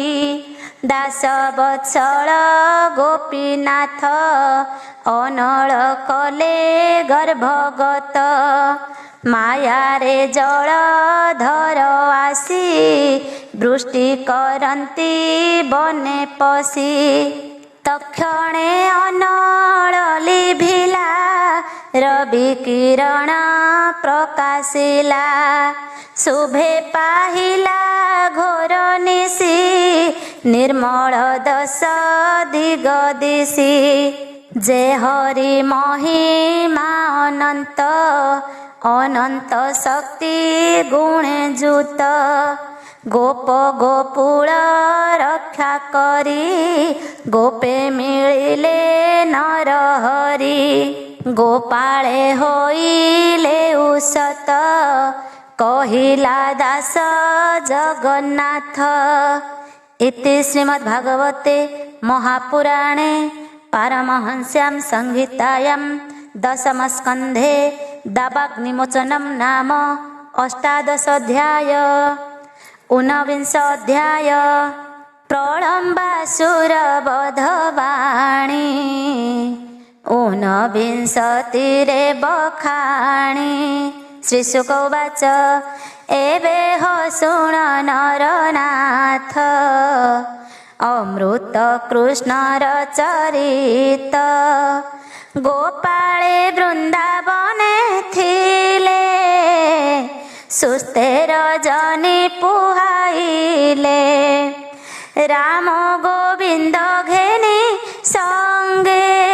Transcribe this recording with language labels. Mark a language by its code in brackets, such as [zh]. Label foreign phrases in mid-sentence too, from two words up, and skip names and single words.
[or] ଦାସ ବତ୍ସଳ ଗୋପୀନାଥ, ଅନଳ କଲେ ଗର୍ଭଗତ। ମାୟାରେ ଜଳଧର ଆସି, ବୃଷ୍ଟି କରନ୍ତି ବନେ ପଶି। ତକ୍ଷ କ୍ଷଣେ ଅନଳ ଲିଭିଲା ରବି କିରଣ ପ୍ରକାଶିଲା ଶୁଭେ ପାହିଲା ଘୋର ନିଶୀ ନିର୍ମଳ ଦଶ ଦିଗ ଦିଶୀ ଯେ ହରି ମହିମା ଅନନ୍ତ ଅନନ୍ତ ଶକ୍ତି ଗୁଣେ ଯୁତ ଗୋପ ଗୋପୁଳ ରକ୍ଷା କରୀ ଗୋପେ ମିଳିଲେ ନର ହରି ଗୋପାଳେ ହୋଇଲେ ଉସତ କହିଲା ଦାସ ଜଗନ୍ନାଥ। [sa] इति श्रीमद्भागवते महापुराणे पारमहंस्यां संहितायां दशमस्कन्धे दावाग्निमोचनं नाम अष्टादशोऽध्याय। [or] ଊନବିଂଶୋଽଧ୍ୟାୟ ପ୍ରଲମ୍ବାସୁରବଧବାଣୀ ଊନବିଂଶତିରେ ବଖାଣୀ। [sa] श्रीशुक उवाच [or] ଏବେ ହୋ ଶୃଣ ନରନାଥ ଅମୃତ କୃଷ୍ଣର ଚରିତ ଗୋପାଳେ ବୃନ୍ଦାବନେ ଥିଲେ ସୁସ୍ଥେ ରଜନୀ ପୁହାଇଲେ ରାମ ଗୋବିନ୍ଦ ଘେନୀ ସଙ୍ଗେ